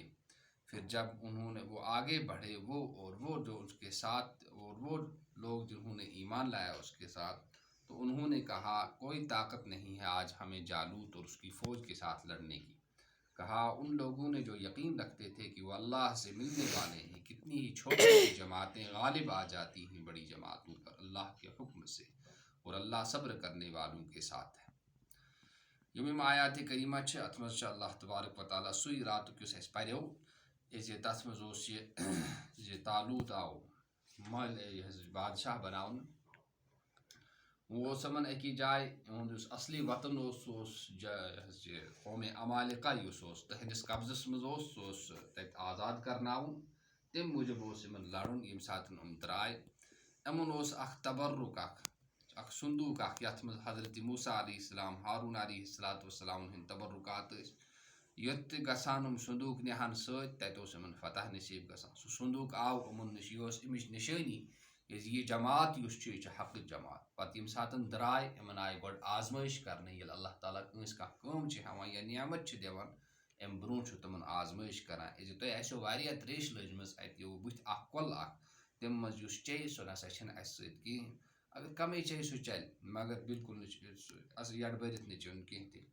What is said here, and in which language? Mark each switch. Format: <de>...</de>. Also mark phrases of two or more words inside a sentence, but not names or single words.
<ur>پھر جب انہوں نے وہ آگے بڑھے وہ جو اس کے ساتھ اور وہ لوگ جنہوں نے ایمان لایا اس کے ساتھ، تو انہوں نے کہا کوئی طاقت نہیں ہے آج ہمیں جالوت اور اس کی فوج کے ساتھ لڑنے کی۔ کہا ان لوگوں نے جو یقین رکھتے تھے کہ وہ اللہ سے ملنے والے ہیں، کتنی ہی چھوٹی جماعتیں غالب آ جاتی ہیں بڑی جماعتوں پر اللہ کے حکم سے، اور اللہ صبر کرنے والوں کے ساتھ ہے۔</ur> <ks>یِم آیات کریمہ چھِ اتھ منٛز چھِ اللہ تبارک و تعالیٰ سُے راتُک یُس اَسہِ پریو زِ تَتھ منٛز اوس یہِ زِ طالوت آو بادشاہ بناونہٕ۔ وہ اوس یِمن أکی جایہِ یِہُنٛد یُس اصلی وطن اوس سُہ اوس قومِ عمالقہ یُس اوس تٕہنٛدِس قبضس منٛز اوس سُہ اوس تَتہِ آزاد کرناوُن، تَمہِ موٗجوٗب اوس یِمن لڑُن ییٚمہِ ساتہٕ یِم درٛاے۔ یِمن اوس اکھ تبرُک اکھ صندوق اکھ یتھ منٛز حضرت موسیٰ</ks> <ar>علیہ السلام،</ar> <ks>ہارون</ks> <ar>علیہ السلام</ar> <ks>ہٕنٛدۍ تبرکات ٲسۍ، یوٚت تہِ گژھان یِم صندوق نِہن سۭتۍ تتہِ اوس یِمن فتح نصیٖب گژھان۔ سُہ صندوق آو یِمن نِش، یہِ ٲس اَمِچ نِشٲنی زِ یہِ جماعت یُس چھُ یہِ چھِ حقٕچ جماعت۔ پتہٕ ییٚمہِ ساتہٕ درٛاے یِمن آیہِ گۄڈٕ آزمٲیش کرنہٕ، ییٚلہِ اللہ تعالیٰ کٲنٛسہِ کانٛہہ کٲم چھِ ہٮ۪وان یا نعمت چھِ دِوان اَمہِ برونٛہہ چھُ تِمن آزمٲیش کران زِ تۄہہِ آسیو واریاہ تریش لٔجمٕژ اَتہِ بٕتھِ اکھ کۄل اکھ، تَمہِ منٛز یُس چیٚیہِ سُہ نسا چھِنہٕ اَسہِ سۭتۍ کِہیٖنۍ، اگر کمٕے چیٚیہِ سُہ چلہِ مگر بالکل نہٕ یڈ بٔرِتھ نہٕ چیوٚن کینٛہہ تہِ۔</ks>